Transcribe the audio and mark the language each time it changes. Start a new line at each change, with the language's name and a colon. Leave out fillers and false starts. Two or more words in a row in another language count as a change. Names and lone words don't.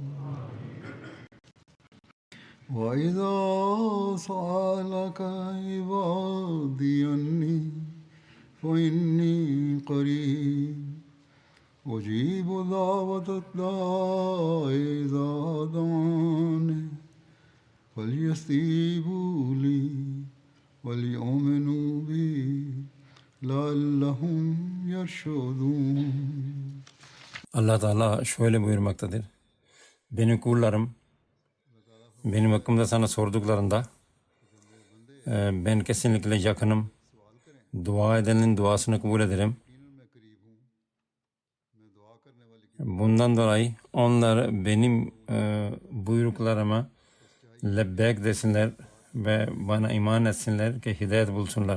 Arabic: وإذا سألك عبادي عني فإني قريب أجيب دعوة الداع إذا دعاني فليستجيبوا لي وليؤمنوا بي لعلهم يرشدون.
Turkish: Allah Teala şöyle buyurmaktadır. Benim kullarım benim hakkımda sana sorduklarında ben kesinlikle yakınım. Dua edenin duasını kabul ederim. Bundan dolayı onlar benim buyruklarıma lebbek desinler ve bana iman etsinler ki hidayet bulsunlar.